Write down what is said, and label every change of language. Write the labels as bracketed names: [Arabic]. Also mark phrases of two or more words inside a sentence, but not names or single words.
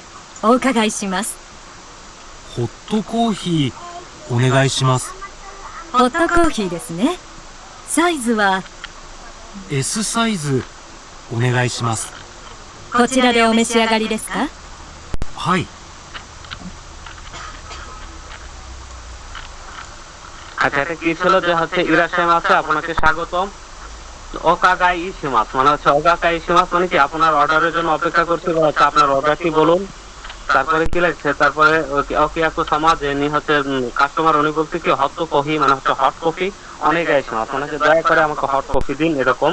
[Japanese] お伺いします。ホットコーヒーお願いします。ホットコーヒーですね。サイズは S サイズお願いします。こちらでお召し上がりですか？はい。 [Bangla] আচ্ছা এটা কি ছিল যে হচ্ছে ইরাশাইম আছে আপনাকে স্বাগতম, [Japanese] お伺い します [Bangla] মানে হচ্ছে [Japanese] お伺い します [Bangla] মানে কি আপনার অর্ডারের জন্য অপেক্ষা করছি, হচ্ছে আপনার অর্ডারটি বলুন। তারপরে কি লাগছে, তারপরে [Japanese] お客 様 [Bangla] যিনি হচ্ছে কাস্টমার উনি বলছে কি [English] hot coffee [Bangla] মানে হচ্ছে [Japanese] ホット コーヒー お願い します, [Bangla] মানে হচ্ছে দয়া করে আমাকে হট কফি দিন এরকম।